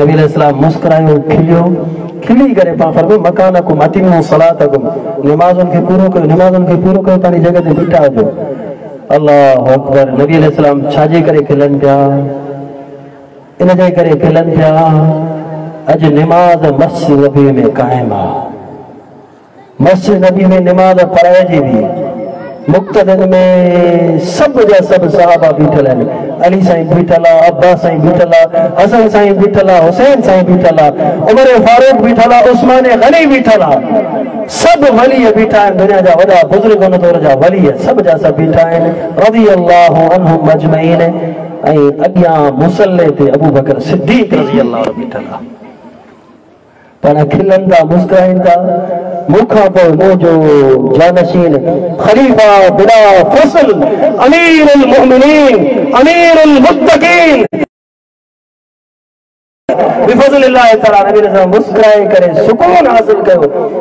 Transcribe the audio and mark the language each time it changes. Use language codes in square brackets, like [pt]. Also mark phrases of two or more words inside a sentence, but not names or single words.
[sd] नबी अलैहिस्सलाम मुस्कुरायो, खिलियो, खिली करे पाण फरमायो [ar] مكانكم أتموا صلاتكم, [sd] नमाज़ुनि खे पूरो कयो, नमाज़ुनि खे पूरो कयो, पंहिंजी जॻह ते बीठा हुजो। [ar] الله أكبر. [sd] नबी अलैहिस्सलाम छाजे करे खिलनि पिया? इन जे करे खिलनि पिया, अॼु निमाज़ मस्जिद नबी में क़ाइम आहे, मस्जिद नबी में निमाज़ पढ़ाइजी हुई, मुक़्तदिन में सब जा सब सहाबा बीठल आहिनि। अली साईं बीठल आहे, अब्बास साईं बीठल आहे, हसन साईं बीठल आहे, हुसैन साईं बीठल आहे, उमर फारूक बीठल आहे, उस्मान गनी बीठल आहे, सब वली बीठा आहिनि। दुनिया जा वॾा बुज़ुर्ग उन दौर जा वली सब जा सब बीठा आहिनि, [ar] رضي الله عنهم أجمعين. [sd] ऐं अॻियां मुसल्ले ते अबू बकर सिद्दीक़ [ar] رضي الله [sd] बीठल आहे। पाण खिलनि था, मुस्कुराइनि था। मूंखां पोइ मुंहिंजो जानशीन ख़लीफ़ा [ar] بلا فصل أمير المؤمنين أمير المتقين بفضل الله تعالى [sd] नबी ने मुस्कुराए करे सुकून हासिल कयो।